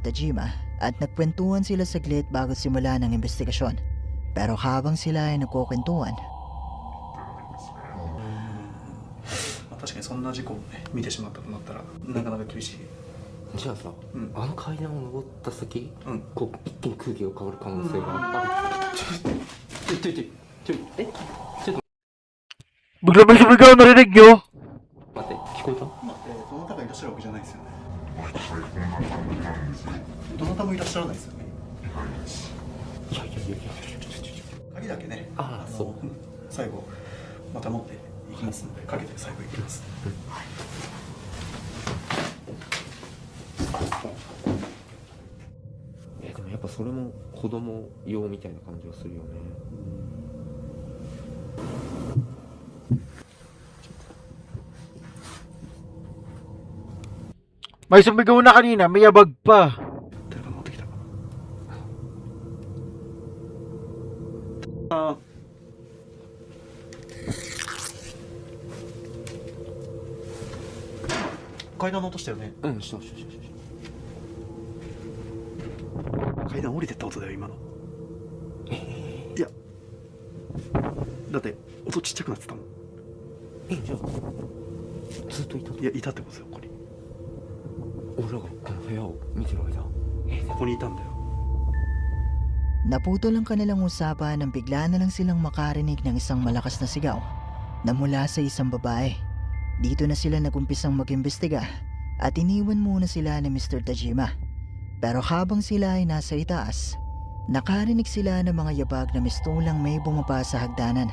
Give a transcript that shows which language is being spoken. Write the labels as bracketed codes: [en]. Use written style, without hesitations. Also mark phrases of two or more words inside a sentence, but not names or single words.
[tl] Tajima at nagkwentuhan sila saglit bago simulan ang investigasyon. Pero habang sila ay nagkukwentuhan, [ja] 確かにそんな事故をね見てしまったとなったらなかなか厳しい。じゃあさ、うんあの階段を登った先、うんこう一気に空気が変わる可能性がある。ちょえちょっと [tl] Bigla may sumigaw, narinig nyo? [ja] 待って、聞こえた？まあ、どなたがいらっしゃるわけじゃないですよね。どなたもいらっしゃらないですよね。いやいやいやいや。鍵だけね。ああそう。最後また持っていきますので、かけて最後いきます。でもやっぱそれも子供用みたいな感じはするよね。 [tl] May sumigaw na kanina, may yabag pa. [ja] 誰か乗ってきた。あ階段の音したよね。うん、したしたしたした。階段降りてった音だよ今の。いやだって音ちっちゃくなってたもん。じゃあずっといたの？いやいたってことですよ。ここに俺らがこの部屋を見てる間。ここにいたんだよ。 [tl] Naputol ang kanilang usapan nang bigla na lang silang makarinig ng isang malakas na sigaw na mula sa isang babae. Dito na sila nagumpisang mag-imbestiga at iniwan muna sila ni Mr. Tajima. Pero habang sila ay nasa itaas, nakarinig sila ng mga yabag na mistulang may bumaba sa hagdanan.